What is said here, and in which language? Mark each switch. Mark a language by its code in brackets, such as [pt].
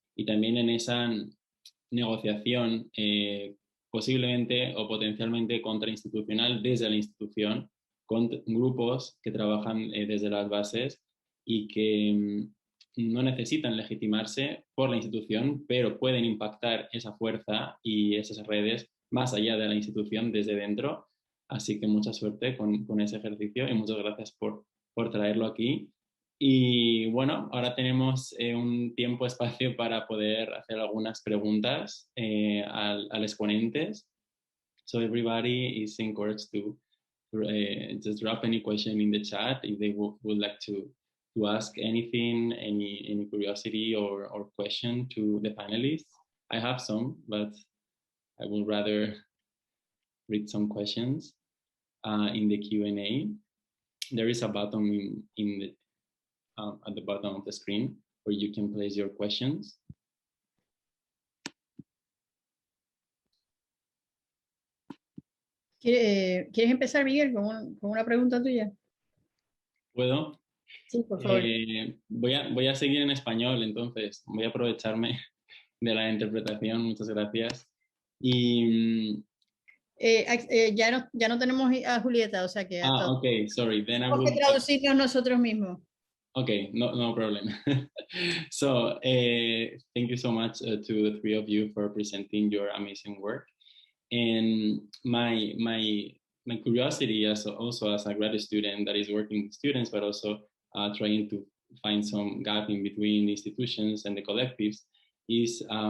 [es] Y también en esa negociación posiblemente o potencialmente contrainstitucional desde la institución, con grupos que trabajan desde las bases y que no necesitan legitimarse por la institución, pero pueden impactar esa fuerza y esas redes más allá de la institución desde dentro. Así que mucha suerte con ese ejercicio y muchas gracias por traerlo aquí. Y bueno, ahora tenemos un tiempo, espacio para poder hacer algunas preguntas al exponentes. [en] So everybody is encouraged to just drop any question in the chat if they would like to ask anything, any curiosity or question to the panelists. I have some, but I would rather read some questions in the Q&A. There is a button at the bottom of the screen where you can place your questions. [es] ¿Quieres empezar, Miguel, con una pregunta tuya? ¿Puedo? Sí, por favor. Voy a seguir en español, entonces voy a aprovecharme de la interpretación. Muchas gracias. Y ya no tenemos a Julieta, o sea que [en] okay, sorry. Then I [es] tenemos que traducirnos nosotros mismos. [en] Okay, no problem. So thank you so much to the three of you for presenting your amazing work. And my curiosity also as a grad student that is working with students, but also trying to find some gap in between the institutions and the collectives, is